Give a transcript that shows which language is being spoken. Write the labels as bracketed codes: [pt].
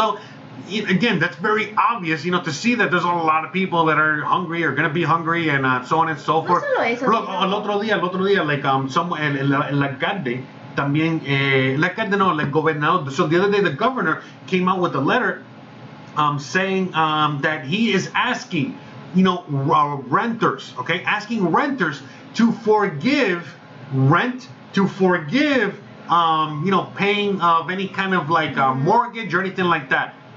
[en] So again, that's very obvious, you know, to see that there's a lot of people that are hungry or going to be hungry and so on and so forth. [es] No solo eso, look, el otro día, like el alcalde también, like gobernador. [en] So the other day, the governor came out with a letter saying that he is asking, you know, renters, okay, asking renters to forgive rent, to forgive, you know, paying of any kind of like mortgage or anything like that.